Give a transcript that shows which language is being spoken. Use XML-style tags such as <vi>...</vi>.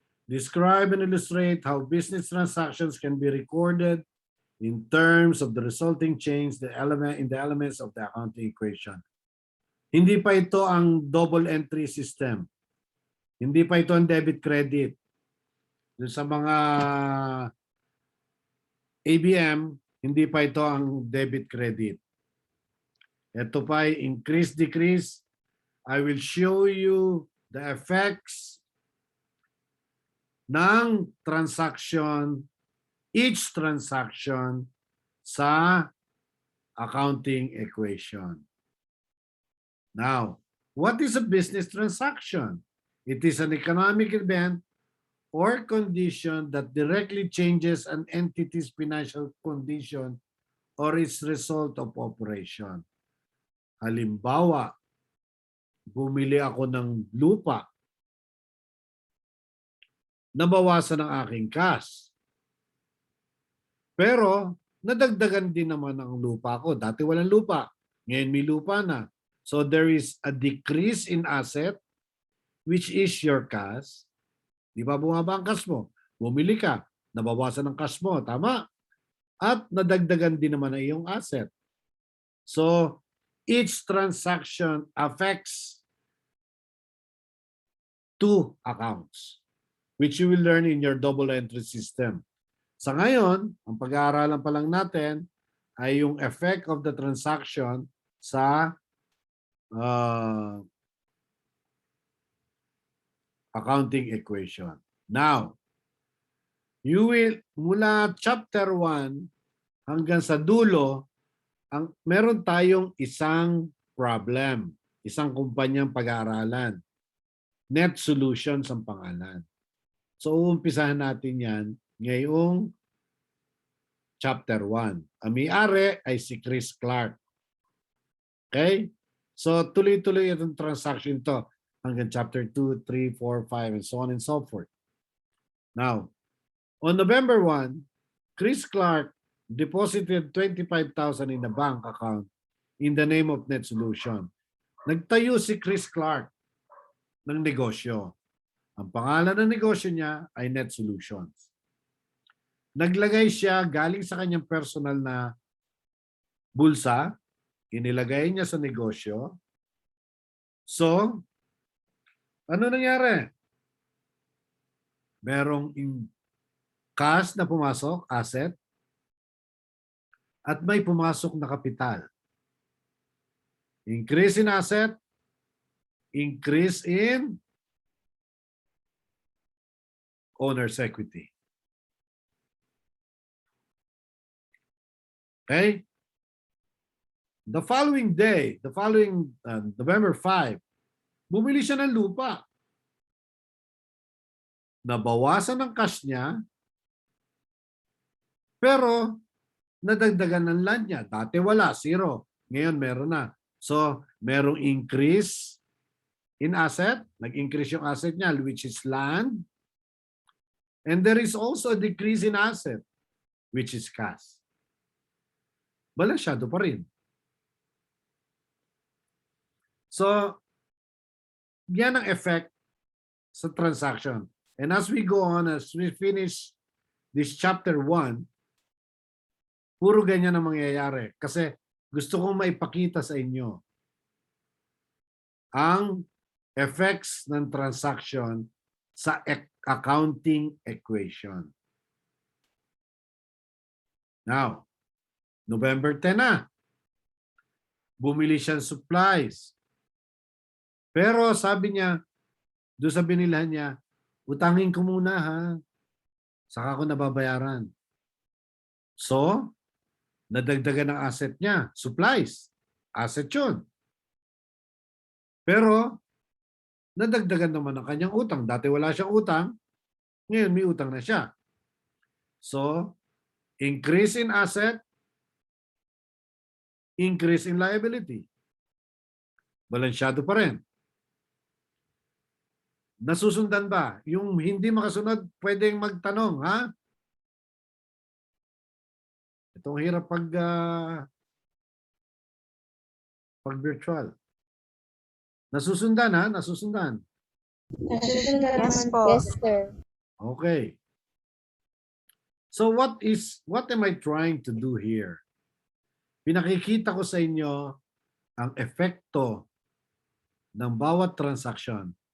<en>Describe and illustrate how business transactions can be recorded in terms of the resulting change in the elements of the accounting equation.</en> <tl>Hindi pa ito ang double entry system. Hindi pa ito ang debit credit. Doon sa mga ABM, hindi pa ito ang debit credit. Ito pa ay increase decrease.</tl> <en>I will show you the effects ng transaction, each transaction sa accounting equation. Now, what is a business transaction? It is an economic event or condition that directly changes an entity's financial condition or its result of operation.</en> <tl>Halimbawa, bumili ako ng lupa, nabawasan ang aking cash. Pero, nadagdagan din naman ang lupa ko. Dati walang lupa, ngayon may lupa na.</tl> <en>So there is a decrease in asset, which is your cash.</en> <tl>Di ba bumaba ang cash mo? Bumili ka, nabawasan ang cash mo, tama? At nadagdagan din naman ang iyong asset.</tl> <en>So, each transaction affects two accounts, which you will learn in your double entry system.</en> <tl>Sa ngayon, ang pag-aaralan pa lang natin ay yung</tl> <en>effect of the transaction</en> <tl>sa accounting equation.</tl> <en>Now, you will,</en> <tl>mula chapter 1 hanggang sa dulo, meron tayong isang problem, isang kumpanyang pag-aaralan. Net Solutions ang pangalan. So, uumpisahan natin yan ngayong chapter 1. Ang may-ari ay si Chris Clark. Okay? So, tuloy-tuloy itong transaction to hanggang chapter 2, 3, 4, 5,</tl> <en>and so on and so forth. Now, on November 1, Chris Clark deposited 25,000 in the bank account in the name of Net Solution.</en> <tl>Nagtayo si Chris Clark ng negosyo. Ang pangalan ng negosyo niya ay Net Solutions. Naglagay siya galing sa kanyang personal na bulsa, inilagay niya sa negosyo. So, ano nangyari? Merong cash na pumasok, asset, at may pumasok na kapital.</tl> <en>Increase in asset, increase in owner's equity. Okay? The following day, November 5,</en> <tl>bumili siya ng lupa. Nabawasan ang cash niya, pero nadagdagan ng land niya. Dati wala, zero. Ngayon meron na.</tl> <en>So, merong increase in asset.</en> <tl>Nag-increase yung asset niya,</tl> <en>which is land. And there is also a decrease in asset, which is cash.</en> <tl>Balansyado pa rin. So, yan ang effect sa transaction.</tl> <en>And as we go on, as we finish this chapter 1,</en> <tl>puro ganyan ang mangyayari. Kasi gusto kong maipakita sa inyo ang effects ng transaction sa accounting equation. Now, November 10 na. Bumili siya ng supplies. Pero sabi niya, doon sa binilhan niya, utangin ko muna ha. Saka ko nababayaran. So, nadagdagan ang asset niya. Supplies. Asset yun. Pero, nadagdagan naman ang kanyang utang. Dati wala siyang utang. Ngayon may utang na siya.</tl> <en>So, increase in asset, increase in liability.</en> <tl>Balansyado pa rin. Nasusundan ba? Yung hindi makasunod, pwedeng magtanong, ha? Itong hirap pag virtual. Nasusundan, ha? Nasusundan.</tl> <en>Yes po. Yes, sir. Okay. So what am I trying to do here?</en> <tl>Pinakikita ko sa inyo ang epekto ng bawat transaksyon.</tl>